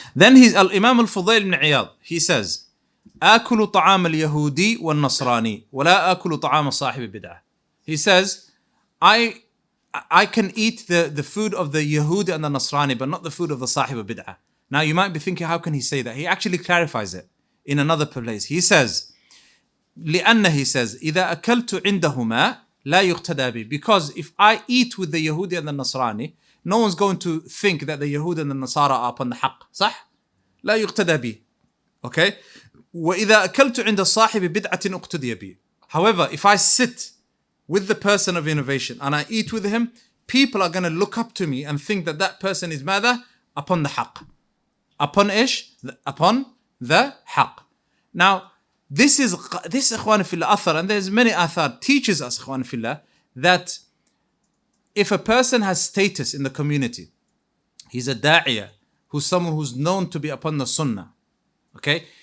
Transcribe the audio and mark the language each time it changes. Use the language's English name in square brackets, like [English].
[English] Then [Arabic] Imam al-Fudayl ibn Iyad, [English] he says, [Arabic] آكل طعام اليهودي والنصراني ولا آكل طعام صاحب بدعة. [English] He says, I can eat the food of the Yahudi and the Nasrani, but not the food of the Sahib bid'ah. Now you might be thinking, how can he say that? He actually clarifies it in another place. He says, [Arabic] لأن, [English] he says, [Arabic] إذا أكلت عندهما لا يقتدى بي. [English] Because if I eat with the Yahudi and the Nasrani, no one's going to think that the Yahud and the Nasara are upon the haqq. [Arabic] صح? لا يقتدى بي. [English] Okay? [Arabic] وإذا أكلت عند صاحب بدعة اقتدي بي. [English] However, if I sit with the person of innovation and I eat with him, people are going to look up to me and think that that person is ماذا? Upon the haqq. Upon إيش? Upon the haqq. Now, this ikhwan fillah athar, and there's many athar, teaches us, ikhwan fillah, that if a person has status in the community, he's a da'iyah, who's someone who's known to be upon the sunnah, okay?